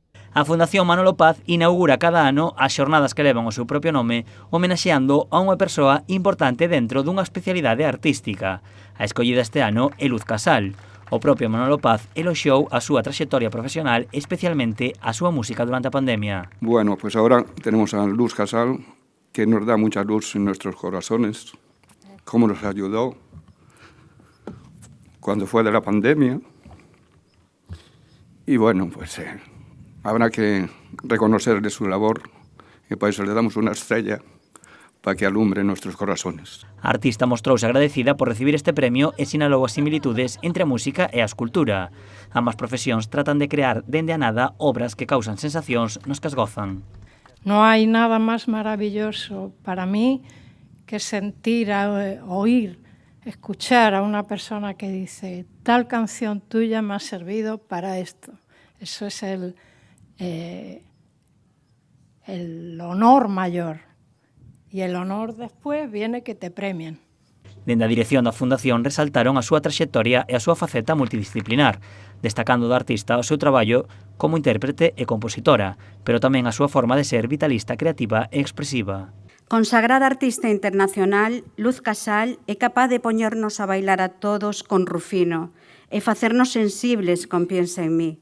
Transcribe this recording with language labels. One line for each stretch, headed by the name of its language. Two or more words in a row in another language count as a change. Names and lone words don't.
Galician: A Fundación Manolo Paz inaugura cada ano as xornadas que levan o seu propio nome, homenaxeando a unha persoa importante dentro dunha especialidade artística. A escollida este ano é Luz Casal. O propio Manolo Paz eloxiou a súa traxectoria profesional, especialmente a súa música durante a pandemia.
Spanish: Bueno, pues ahora tenemos a Luz Casal, que nos da mucha luz en nuestros corazones, cómo nos ayudó cuando fue de la pandemia. Y bueno, pues habrá que reconocerle su labor y por eso le damos una estrella para que alumbre nuestros corazones.
Galician: A artista mostrouse agradecida por recibir este premio e sinalou as similitudes entre a música e a escultura. Ambas profesións tratan de crear dende a nada obras que causan sensacións nos que as gozan. No hai nada máis maravilloso
Spanish: para mí que sentir, oír, escuchar a una persona que dice tal canción tuya me ha servido para esto. Eso es el honor mayor. Y el honor después viene que te premien.
Galician: Dende a dirección da Fundación resaltaron a súa traxectoria e a súa faceta multidisciplinar, destacando do artista o seu traballo como intérprete e compositora, pero tamén a súa forma de ser vitalista, creativa e expresiva. Consagrada artista internacional, Luz Casal é capaz de poñernos a bailar a todos con Rufino e facernos sensibles con Piensa en mí.